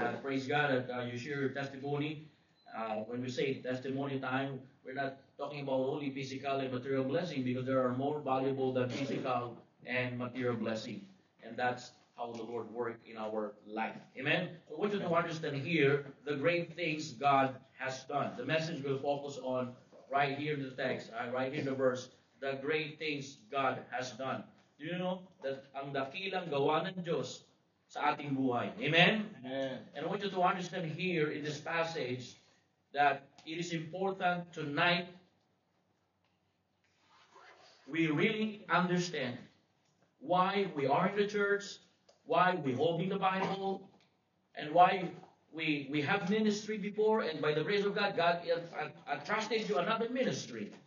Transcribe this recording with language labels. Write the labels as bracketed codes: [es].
[en] Praise God that you share your testimony. When we say testimony time, we're not talking about only physical and material blessing, because there are more valuable than physical and material blessing. And that's how the Lord worked in our life. Amen? So I want you to understand here the great things God has done. The message will focus on right here in the text, right here in the verse, the great things God has done. Do you know that [tl] ang dakilang gawa ng Diyos sa ating buhay? [en] Amen? Amen. And I want you to understand here in this passage that it is important tonight we really understand why we are in the church, why we holding the Bible, and why we have ministry before, and by the grace of God, God trusted you another ministry.